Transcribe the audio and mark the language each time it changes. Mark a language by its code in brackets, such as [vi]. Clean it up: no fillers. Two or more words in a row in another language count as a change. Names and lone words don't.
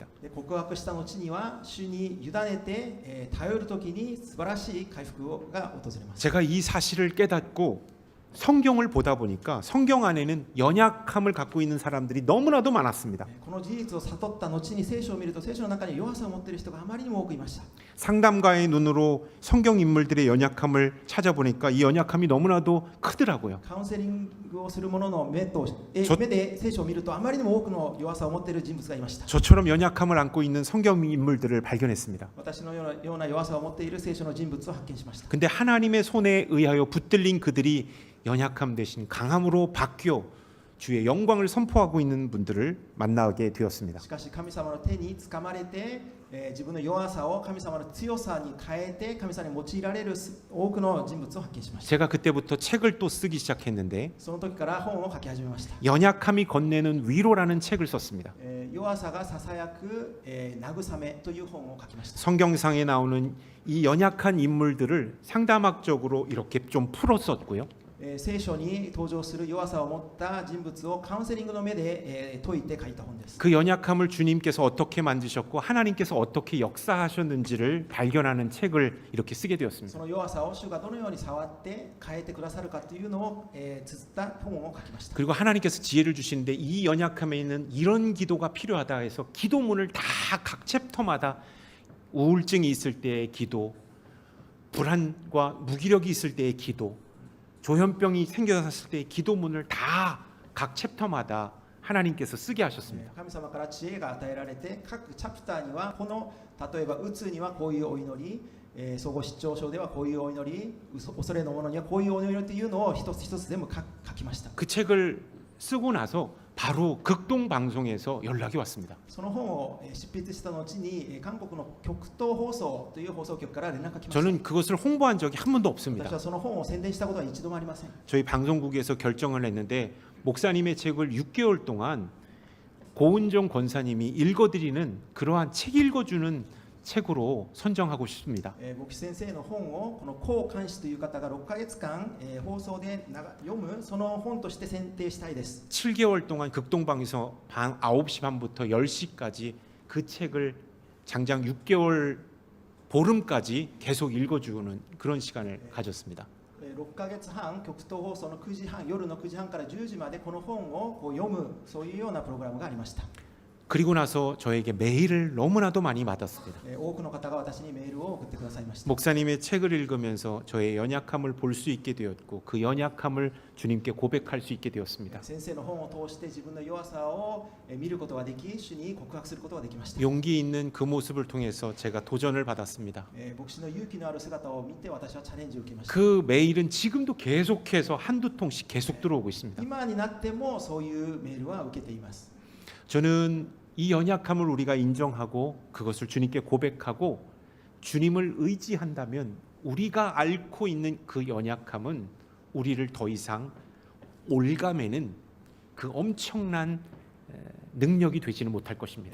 [ja] 告白した後には主に委ねて、頼るときに素晴らしい回復が訪れます。 [ko] 제가 이 사실을 깨닫고 성경을 보다 보니까 성경 안에는 연약함을 갖고 있는 사람들이 너무나도 많았습니다. [ja] この事実を悟った後に聖書を見ると、聖書の中に弱さを持っている人があまりにも多くいました。 [ko] 상담가의 눈으로 성경 인물들의 연약함을 찾아보니까 이 연약함이 너무나도 크더라고요. [ja] カウンセリングをする者の目で聖書を見ると、あまりにも多くの弱さを持っている人物がいました。 [ko] 저처럼 연약함을 안고 있는 성경 인물들을 발견했습니다. [ja] 私のような弱さを持っている聖書の人物を発見しました。 [ko] 근데 하나님의 손에 의하여 붙들린 그들이 연약함 대신 강함으로 바뀌어 주의 영광을 선포하고 있는 분들을 만나게 되었습니다. [ja] しかし神様の手につかまれて、自分の弱さを神様の強さに変えて神様に用いられる多くの人物を発見しました。 [ko] 제가 그때부터 책을 또 쓰기 시작했는데 [ja] その時から本を書き始めました。 [ko] 연약함이 건네는 위로라는 책을 썼습니다. [ja] 弱さがささやく、慰めという本を書きました。 [ko] 성경상에 나오는 이 연약한 인물들을 상담학적으로 이렇게 좀 풀었었고요. [ja] 聖書に登場する弱さを持った人物をカウンセリングの目で説いて書いた本です。 [ko] 그 연약함을 주님께서 어떻게 만드셨고 하나님께서 어떻게 역사하셨는지를 발견하는 책을 이렇게 쓰게 되었습니다. [ja] その弱さを主がどのように触って変えてくださるかというのを、綴った本を書きました。 [ko] 그리고 하나님께서 지혜를 주시는데 이 연약함에 있는 이런 기도가 필요하다 해서 기도문을 다 각 챕터마다 우울증이 있을 때의 기도, 불안과 무기력이 있을 때의 기도, 조현병이 생겨났을 때의 기도문을 다 각 챕터마다 하나님께서 쓰게 하셨습니다. [ja] 神様から知恵が与えられて、各チャプターにはこの例えばうつにはこういうお祈り、総合失調症ではこういうお祈り、恐れのものにはこういうお祈りというのを一つ一つ全部書きました。 [ko] 그 책을 쓰고 나서 바로 극동 방송에서 연락이 왔습니다. [ja] その本を執筆した後に韓国の極東放送という放送局から連絡が来ました。 [ko] 저는 그것을 홍보한 적이 한 번도 [ja] 私 [ko] 없습니다. [ja] はその本を宣伝したことは一度もありません。 [ko] 저희 방송국에서 결정을 했는데 목사님의 책을 6개월 동안 고은정 권사님이 읽어드리는 그러한 책 읽어주는 책으로 선정하고 싶습니다. [ja] 牧師先生の本をこの高監視という方が6ヶ月間、放送で読むその本として選定したいです。 [ko] 7개월 동안 극동방에서 방 9시 반부터 10시까지 그 책을 장장 6개월 보름까지 계속 읽어주는 그런 시간을 가졌습니다. [ja] 6 ヶ月半、極東放送の9時半、夜の9時半から10時までこの本をこう読む、そういうようなプログラムがありました。 [ko] 그리고 나서 저에게 메일을 너무나도 많이 받았습니다. [ja] 多くの方が私にメールを送ってくださいました。 [ko] 목사님의 책을 읽으면서 저의 연약함을 볼 수 있게 되었고 그 연약함을 주님께 고백할 수 있게 되었습니다. [ja] 先生の本を通して自分の弱さを見ることができ、主に告白することができました。 [ko] 용기 있는 그 모습을 통해서 제가 도전을 받았습니다. [ja] 牧師の勇気のある姿を見て私はチャレンジを受けました。 [ko] 그 메일은 지금도 계속해서 한두 통씩 계속 들어오고 있습니다. [ja] 今になってもそういうメールは受けています。 [ko] 저는 이 연약함을 우리가 인정하고 그것을 주님께 고백하고 주님을 의지한다면 우리가 앓고 있는 그 연약함은 우리를 더 이상 올가매는 그 엄청난 능력이 되지는 못할 것입니다.